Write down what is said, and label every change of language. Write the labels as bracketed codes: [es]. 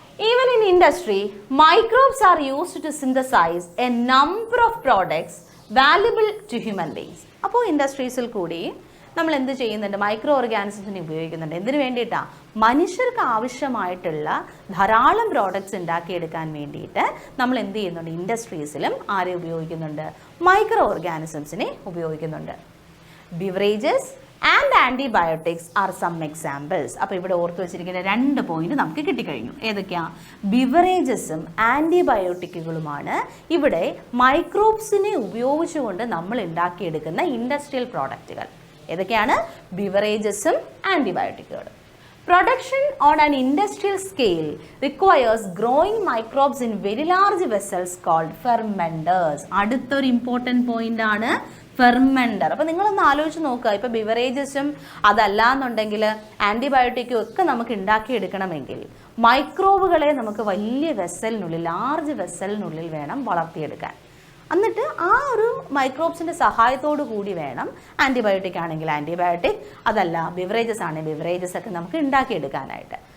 [en] Even in industry, microbes are used to synthesize a number of products valuable to human beings. [ml] അപ്പോൾ ഇൻഡസ്ട്രീസിൽ കൂടി നമ്മൾ എന്ത് ചെയ്യുന്നുണ്ട്? Micro ഓർഗാനിസംസിനെ ഉപയോഗിക്കുന്നുണ്ട്. എന്തിനു വേണ്ടിയിട്ടാണ്? മനുഷ്യർക്ക് ആവശ്യമായിട്ടുള്ള ധാരാളം പ്രോഡക്റ്റ്സ് ഉണ്ടാക്കിയെടുക്കാൻ വേണ്ടിയിട്ട് നമ്മൾ എന്ത് ചെയ്യുന്നുണ്ട്? ഇൻഡസ്ട്രീസിലും ആരെ ഉപയോഗിക്കുന്നുണ്ട്? മൈക്രോ ഓർഗാനിസംസിനെ ഉപയോഗിക്കുന്നുണ്ട്. [en] Beverages and antibiotics are some examples. [ml] അപ്പോൾ ഇവിടെ ഓർത്ത് വെച്ചിരിക്കുന്ന 2 പോയിന്റ് നമുക്ക് കിട്ടിക്കഴിഞ്ഞു. ഏതൊക്കെയാണ്? ബിവറേജസും ആൻറ്റിബയോട്ടിക്കുകളുമാണ് ഇവിടെ മൈക്രോബ്സിനെ ഉപയോഗിച്ചുകൊണ്ട് നമ്മൾ ഉണ്ടാക്കിയെടുക്കുന്ന ഇൻഡസ്ട്രിയൽ പ്രോഡക്റ്റുകൾ. ഏതൊക്കെയാണ്? ബിവറേജസും ആൻറ്റിബയോട്ടിക്കുകളും. [en] Production on an industrial scale requires growing microbes in very large vessels called fermenters. [ml] അടുത്തൊരു ഇമ്പോർട്ടൻറ്റ് പോയിന്റ് ആണ് ഫെർമെൻറ്റർ. അപ്പോൾ നിങ്ങളൊന്ന് ആലോചിച്ച് നോക്കുക. ഇപ്പോൾ ബിവറേജസും അതല്ല എന്നുണ്ടെങ്കിൽ ആൻറ്റിബയോട്ടിക്കും ഒക്കെ നമുക്ക് ഉണ്ടാക്കിയെടുക്കണമെങ്കിൽ മൈക്രോബുകളെ നമുക്ക് വലിയ വെസലിനുള്ളിൽ, ലാർജ് വെസലിനുള്ളിൽ വേണം വളർത്തിയെടുക്കാൻ. എന്നിട്ട് ആ ഒരു മൈക്രോബ്സിൻ്റെ സഹായത്തോടു കൂടി വേണം, ആൻറ്റിബയോട്ടിക് ആണെങ്കിൽ ആൻറ്റിബയോട്ടിക്, അതല്ല ബിവറേജസ് ആണെങ്കിൽ ബിവറേജസ് ഒക്കെ നമുക്ക് ഉണ്ടാക്കിയെടുക്കാനായിട്ട്.